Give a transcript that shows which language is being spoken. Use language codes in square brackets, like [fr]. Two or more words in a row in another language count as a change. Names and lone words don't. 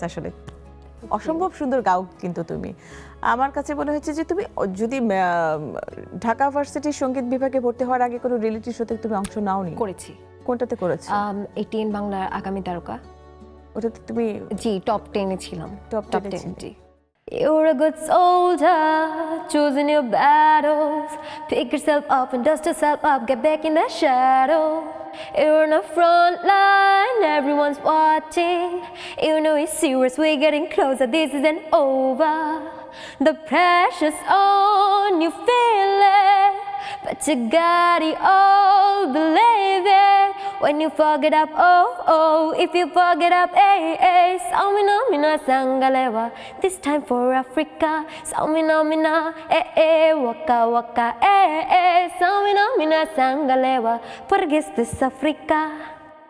[bn] আসলে অসম্ভব সুন্দর গাও কিন্তু তুমি। আমার কাছে মনে হচ্ছে যে তুমি যদি ঢাকা ভার্সিটির সঙ্গীত বিভাগে ভর্তি হওয়ার আগে কোনো রিয়েলিটি শোতে তুমি অংশ নাওনি? করেছি। কোনটাতে করেছো? ATN বাংলার আগামী তারকা, ওটাতে তুমি জি টপ 10 এ ছিলাম। টপ 10 জি। [en] You're a good soldier, choosing your battles. Pick yourself up and dust yourself up, get back in that shadow. You're on the front line, everyone's watching. You know it's serious, we're getting closer, this isn't over. The pressure's on, you feel it, but you got it all, believe it. When you fuck it up, oh, oh, if you fuck it up, eh, eh. Samina, mina, sangalewa, this time for Africa. Samina, mina, eh, eh, waka, waka, eh, eh. Samina, mina, sangalewa, [es] porque esto es Africa.